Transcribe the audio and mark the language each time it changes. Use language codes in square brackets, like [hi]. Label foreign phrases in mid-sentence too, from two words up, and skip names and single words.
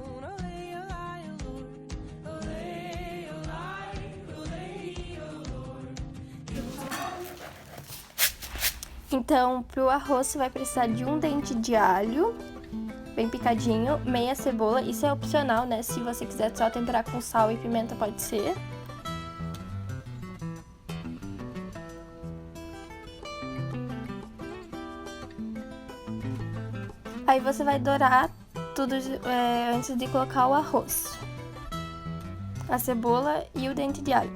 [en] Olay, olay, O Lord. Olay, olay, olay, O Lord. [pt] Então, pro arroz você vai precisar de um dente de alho, bem picadinho, meia cebola, isso é opcional, né? Se você quiser só temperar com sal e pimenta, pode ser. Aí você vai dourar tudo antes de colocar o arroz, a cebola e o dente de alho.